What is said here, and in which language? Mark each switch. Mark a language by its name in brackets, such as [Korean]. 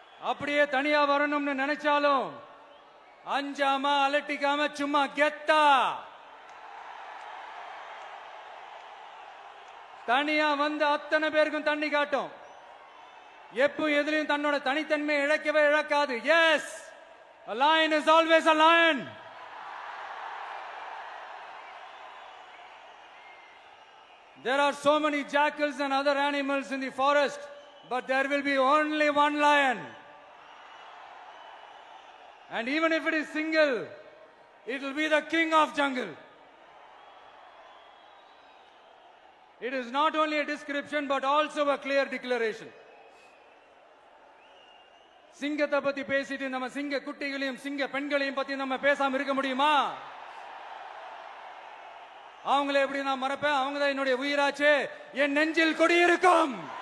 [Tamil] அப்படியே தனியா வரணும்னு நினைச்சாலும் அஞ்சாம அலட்டிக்காம சும்மா கெத்தா தனியா வந்து அத்தனை பேருக்கும் தண்ணி காட்டும். எப்போ எதிலையும் தன்னோட தனித்தன்மையை இழக்கவே இழக்காது. [English] Yes, a lion is always a lion. There are so many jackals and other animals in the forest, but there will be only one lion. And even if it is single, it will be the king of jungle. It is not only a description but also a clear declaration. [Tamil] சிங்கத்தை பத்தி பேசிட்டு நம்ம சிங்க குட்டிகளையும் சிங்க பெண்களையும் பத்தி நம்ம பேசாம இருக்க முடியுமா? அவங்களை எப்படி நான் மறப்பேன்? அவங்க தான் என்னுடைய உயிராச்சு, என் நெஞ்சில் குடியிருக்கும்.